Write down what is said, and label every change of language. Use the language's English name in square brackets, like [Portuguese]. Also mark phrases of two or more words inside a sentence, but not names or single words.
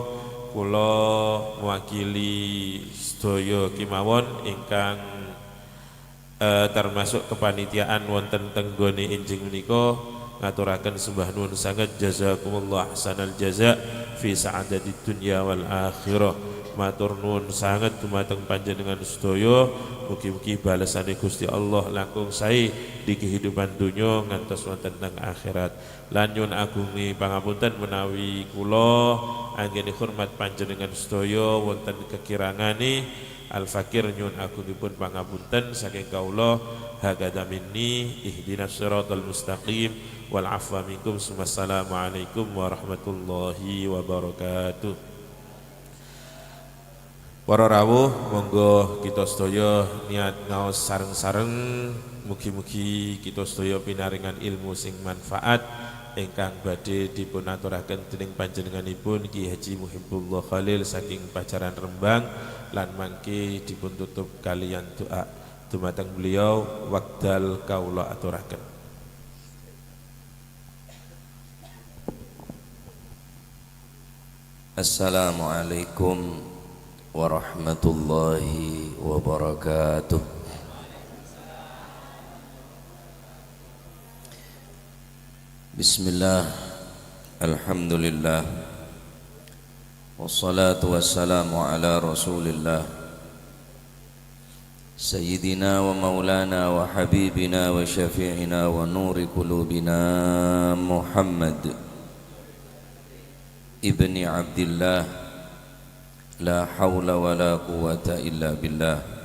[Javanese] Kula mewakili sedaya kemawon ingkang termasuk kepanitiaan wonten tenggone enjing menika ngaturaken sembah nuwun sanget [Arabic] جزاكم الله أحسن الجزاء في سعادة الدنيا والآخرة. [Javanese] Matur nuwun sanget dumateng panjenengan sedaya, mugi-mugi balesane Gusti Allah langkung sae di kehidupan dunya ngantos wonten teng akhirat. Lan nyuwun agungi pangapunten menawi kula anggene hormat panjenengan sedaya wonten kekirangane. Al-Fakir nyuwun agungipun pangapunten saking kawula. [Arabic] هكذا مني اهدنا الصراط المستقيم والعفو منكم. والسلام عليكم ورحمة الله وبركاته. [Javanese] Para rawuh, monggo kita sedaya niat ngaos sareng-sareng mugi-mugi kita sedaya pinaringan ilmu sing manfaat ingkang badhe dipun aturaken dening panjenenganipun Ki Haji Muhibbullah Khalil saking Pajaran Rembang, lan mangke dipun tutup kalian doa dumateng beliau wekdal kawula aturaken. [Arabic] السلام عليكم ورحمة الله وبركاته. بسم الله، الحمد لله، والصلاة والسلام على رسول الله سيدنا ومولانا وحبيبنا وشفيعنا ونور قلوبنا محمد بن عبد الله، لا حول ولا قوة إلا بالله.